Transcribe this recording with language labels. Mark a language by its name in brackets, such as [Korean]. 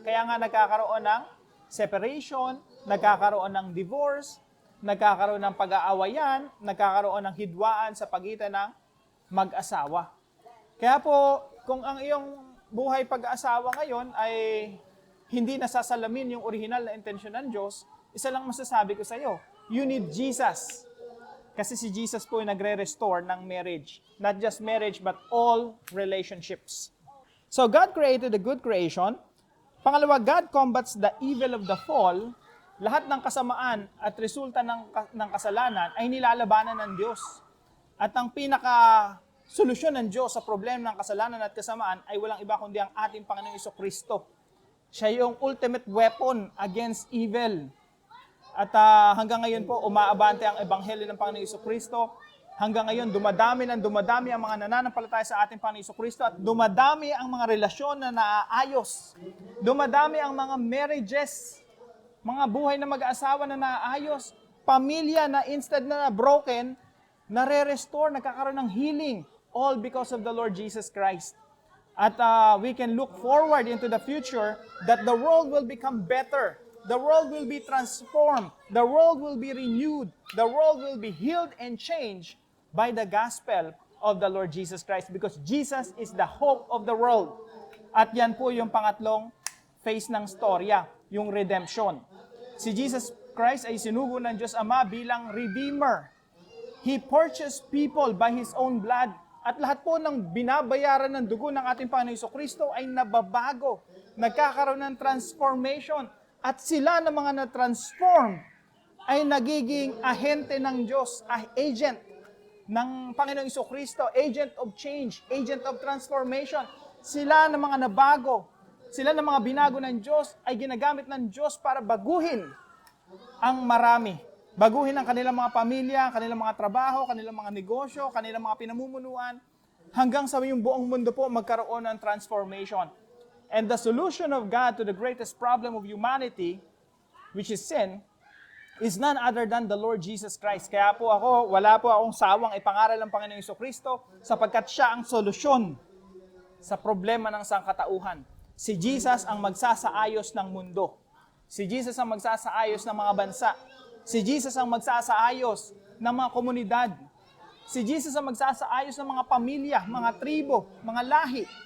[Filipino] Kaya nga nagkakaroon ng separation, nagkakaroon ng divorce, nagkakaroon ng pag-aawayan, nagkakaroon ng hidwaan sa pagitan ng mag-asawa. Kaya po, kung ang iyong buhay pag-aasawa ngayon ay hindi nasasalamin yung original na intensyon ng Diyos, isa lang masasabi ko sa iyo, [English] you need Jesus. [Filipino] Kasi si Jesus po yung nagre-restore ng marriage. [English] Not just marriage, but all relationships. So God created a good creation. Pangalawa, God combats the evil of the fall. [Filipino] Lahat ng kasamaan at resulta ng kasalanan ay nilalabanan ng Diyos. At ang pinaka-solusyon ng Diyos sa problema ng kasalanan at kasamaan ay walang iba kundi ang ating Panginoong Jesucristo. Siya yung [English] ultimate weapon against evil. [Filipino] At hanggang ngayon po, umaabante ang ebanghelyo ng Panginoong Jesucristo. Hanggang ngayon, dumadami ang mga nananampalataya sa ating Panginoong Jesucristo at dumadami ang mga relasyon na naaayos. Dumadami ang mga marriages, mga buhay na mag-aasawa na naaayos. Pamilya na instead na broken, nare-restore, nagkakaroon ng healing. [English] All because of the Lord Jesus Christ. [Filipino] At [English] we can look forward into the future that the world will become better. The world will be transformed. The world will be renewed. The world will be healed and changed by the gospel of the Lord Jesus Christ because Jesus is the hope of the world. [Filipino] At yan po yung pangatlong phase ng storya, yung redemption. Si Jesus Christ ay sinugo ng Diyos Ama bilang Redeemer. [English] He purchased people by His own blood. [Filipino] At lahat po ng binabayaran ng dugo ng ating Panginoon Jesucristo ay nababago. Nagkakaroon ng transformation. At sila na mga na-transform ay nagiging ahente ng Diyos, agent ng Panginoong Jesucristo, [English] agent of change, agent of transformation. [Filipino] Sila na mga nabago, sila na mga binago ng Diyos ay ginagamit ng Diyos para baguhin ang marami. Baguhin ang kanilang mga pamilya, kanilang mga trabaho, kanilang mga negosyo, kanilang mga pinamumunuan, hanggang sa yung buong mundo po magkaroon ng transformation. [English] And the solution of God to the greatest problem of humanity, which is sin, is none other than the Lord Jesus Christ. [Filipino] Kaya po wala po akong sawang ipangaral ng Panginoong Jesucristo sapagkat siya ang solusyon sa problema ng sangkatauhan. Si Jesus ang magsasaayos ng mundo. Si Jesus ang magsasaayos ng mga bansa. Si Jesus ang magsasaayos ng mga komunidad. Si Jesus ang magsasaayos ng mga pamilya, mga tribo, mga lahi.